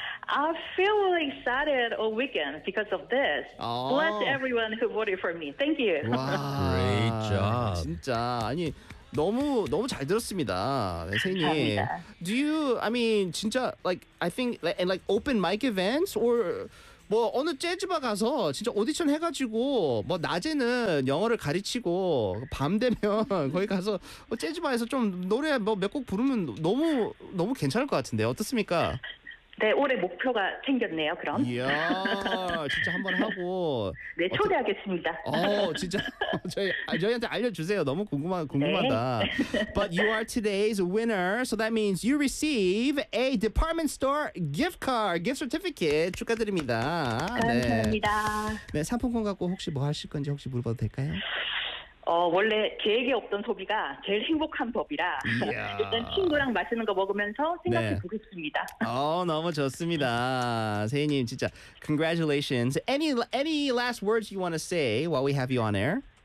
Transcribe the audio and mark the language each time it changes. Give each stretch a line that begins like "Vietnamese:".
English: I feel really excited all weekend because of this. Bless everyone who voted for me. Thank you. Wow. Great job.
Korean: 진짜 아니 너무 잘 들었습니다. 네, 세희님.
English: Do you, I mean, 진짜, like, I think, and like, open mic events? Or
Korean: 뭐 어느 재즈바 가서 진짜 오디션 해가지고 뭐 낮에는 영어를 가르치고 밤 되면 거기 가서 재즈바에서 좀 노래 뭐 몇 곡 부르면 너무 너무 괜찮을 것 같은데 어떻습니까? 네, 올해 목표가 생겼네요. 그럼. 이야, 진짜 한번 하고. 네, 초대하겠습니다. 진짜 저희한테 알려주세요. 너무 궁금하다. 네.
English: But you are today's winner, so that means you receive a department store gift card, gift certificate.
Korean: 축하드립니다. 감사합니다. 네, 상품권 갖고 혹시 뭐 하실 건지 혹시 물어봐도 될까요? 원래 계획에 없던 소비가 제일 행복한 법이라 일단 친구랑 맛있는 거 먹으면서 생각해 보겠습니다. 너무 좋습니다. 세희님 진짜 congratulations.
English: Any last words you want to say while we have you on air?